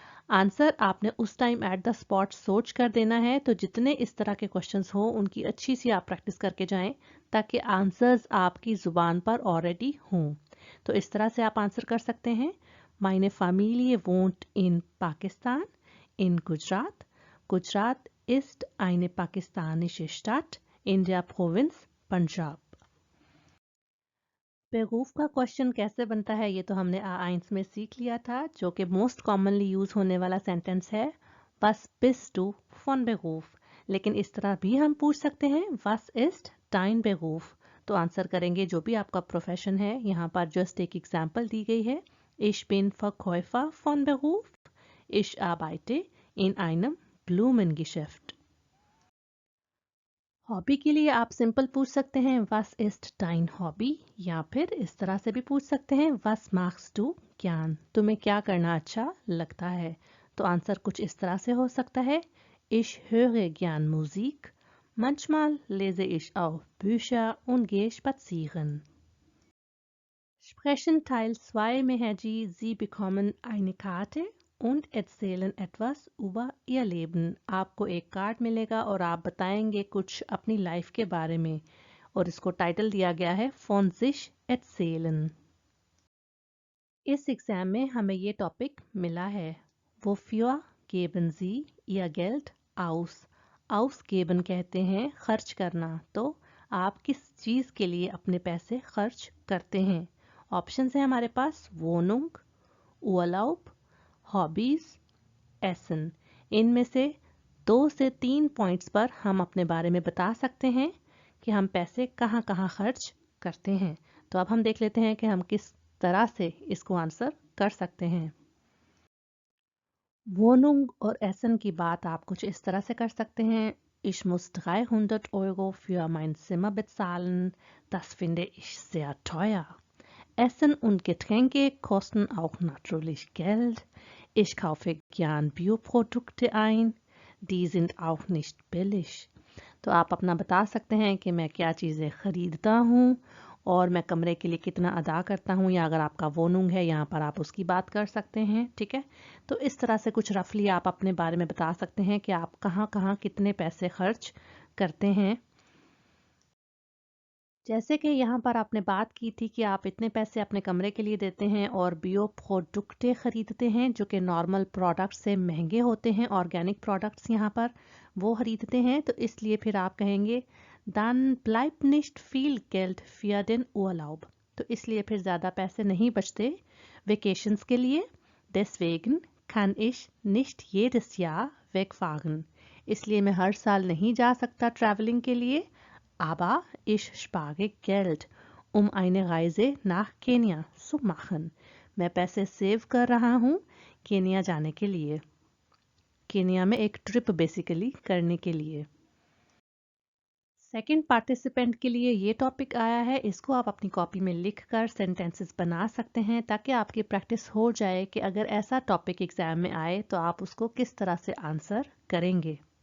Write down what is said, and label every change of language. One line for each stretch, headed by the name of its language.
Hindi: Answer आपने उस time at the spot सोच कर देना है, तो जितने इस तरह के क्वेश्चंस हो उनकी अच्छी सी आप प्रैक्टिस करके जाएं ताकि आंसर्स आपकी ज़ुबान पर ऑलरेडी हों। तो इस तरह से आप आंसर कर सकते हैं,
German: meine Familie wohnt in Pakistan, in Gujarat. Gujarat ist eine pakistanische Stadt in der Provinz Punjab।
Hindi: बेवकूफ़ का क्वेश्चन कैसे बनता है ये तो हमने A1 में सीख लिया था, जो कि मोस्ट कॉमनली यूज़ होने वाला सेंटेंस है
German: Was bist du von Beruf।
Hindi: लेकिन इस तरह भी हम पूछ सकते हैं
German: Was ist dein Beruf।
Hindi: तो आंसर करेंगे जो भी आपका प्रोफेशन है। यहाँ पर जस्ट एक एग्जांपल दी गई है,
German: Ich bin Verkäufer von Beruf, Ich arbeite in einem Blumengeschäft।
Hindi: Hobby के लिए आप सिंपल पूछ सकते हैं
German: Was ist dein Hobby,
Hindi: या फिर इस तरह से भी पूछ सकते हैं
German: Was machst du gern।
Hindi: तुम्हें क्या करना अच्छा लगता है। तो आंसर कुछ इस तरह से हो सकता है,
German: Ich höre gern Musik, manchmal lese ich auch Bücher und gehe spazieren। Sprechen Teil 2
Hindi: में है जी,
German: Sie bekommen eine Karte und erzählen etwas über ihr Leben।
Hindi: आपको एक कार्ड मिलेगा और आप बताएंगे कुछ अपनी लाइफ के बारे में और इसको टाइटल दिया गया है
German: Von sich erzählen।
Hindi: इस एग्जाम में हमें ये टॉपिक मिला है,
German: Wofür geben Sie Ihr Geld aus।
Hindi: Ausgeben कहते हैं खर्च करना, तो आप किस चीज़ के लिए अपने पैसे खर्च करते हैं। ऑप्शन है हमारे पास Wohnung, Urlaub, हॉबीज, एसन। इनमें से 2 से 3 पॉइंट्स पर हम अपने बारे में बता सकते हैं कि हम पैसे कहाँ कहाँ खर्च करते हैं। तो अब हम देख लेते हैं कि हम किस तरह से इसको आंसर कर सकते हैं।
German: Wohnung
Hindi: और एसन की बात आप कुछ इस तरह से कर सकते हैं,
German: Ich muss 300 Euro für mein Zimmer bezahlen, das finde ich sehr teuer। Essen und Getränke kosten auch natürlich Geld। Ich kaufe gern Bioprodukte ein, die sind auch nicht billig।
Hindi: तो आप अपना बता सकते हैं कि मैं क्या चीज़ें ख़रीदता हूँ और मैं कमरे के लिए कितना अदा करता हूँ, या अगर आपका वोनुंग है यहाँ पर आप उसकी बात कर सकते हैं। ठीक है, तो इस तरह से कुछ रफली आप अपने बारे में बता सकते हैं कि आप कहाँ कहाँ कितने पैसे खर्च करते हैं। जैसे कि यहाँ पर आपने बात की थी कि आप इतने पैसे अपने कमरे के लिए देते हैं और बियो प्रोडक्टें ख़रीदते हैं जो कि नॉर्मल प्रोडक्ट से महंगे होते हैं, ऑर्गेनिक प्रोडक्ट्स यहाँ पर वो ख़रीदते हैं। तो इसलिए फिर आप कहेंगे
German: Dann bleibt nicht viel Geld für den Urlaub.
Hindi: तो इसलिए फिर ज़्यादा पैसे नहीं बचते वेकेशंस के लिए.
German: Deswegen kann ich nicht jedes Jahr wegfahren.
Hindi: इसलिए मैं हर साल नहीं जा सकता ट्रैवलिंग के लिए.
German: Aber ich spare Geld, um eine Reise nach Kenia zu machen.
Hindi: मैं पैसे सेव कर रहा हूँ केनिया जाने के लिए. केनिया में एक ट्रिप बेसिकली करने के लिए. सेकंड पार्टिसिपेंट के लिए ये टॉपिक आया है. इसको आप अपनी कॉपी में लिखकर सेंटेंसेस बना सकते हैं ताकि आपकी प्रैक्टिस हो जाए कि अगर ऐसा टॉपिक एग्जाम में आए तो आप उसको किस तरह से आंसर करेंगे.